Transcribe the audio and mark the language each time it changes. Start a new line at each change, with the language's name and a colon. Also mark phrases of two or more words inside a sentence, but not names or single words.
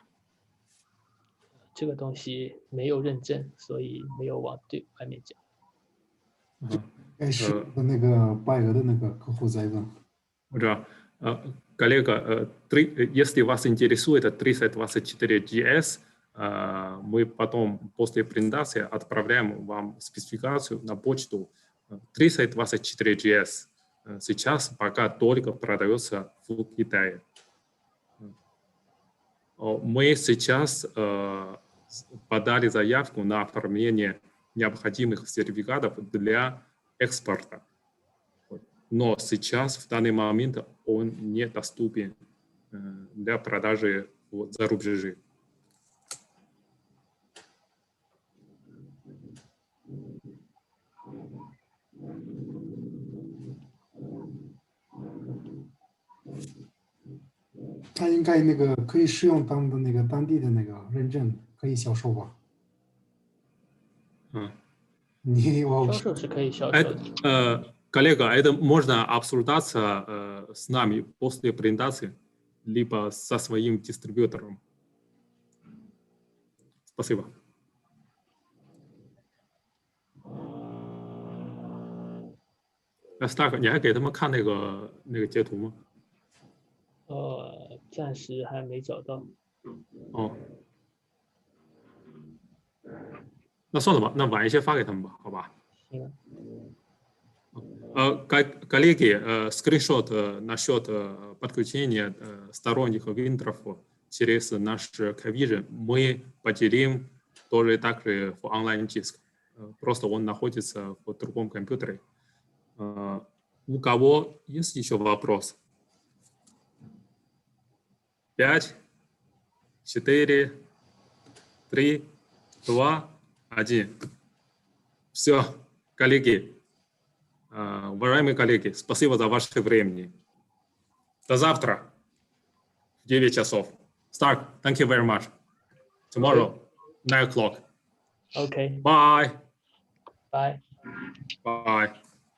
Chinese: 这个东西没有认证，所以没有往对外面讲。是那个拜俄的那个客户在问。
Russian: Коллега, если вас интересует 324 GS, мы потом после презентации отправляем вам спецификацию на почту. 324 GS сейчас пока только продается в Китае. Мы сейчас подали заявку на оформление необходимых сертификатов для экспорта. но сейчас, в данный момент, он недоступен для продажи за рубежи.
Chinese: 它应该那个可以使用当的那个当地的那个认证，可以销售吧？销售是可以销售的。
Russian: Коллега, это можно обсуждаться с нами после презентации, либо со своим дистрибьютором. Спасибо. Старк,
Chinese: 你还给他们看那个截图吗？暂时还没找到。哦，那算了吧，那晚一些发给他们吧，好吧？行。
Russian: Коллеги, скриншот насчет подключения сторонних виндоров через наш KYLAND мы поделим тоже также в онлайн-диск. Просто он находится в другом компьютере. У кого есть еще вопрос? 5, 4, 3, 2, 1. Все, коллеги. Уважаемые коллеги, спасибо за ваше время. До завтра в 9 часов.
English: Stark, thank you very much. Tomorrow, 9 o'clock. Okay. Bye. Bye. Bye.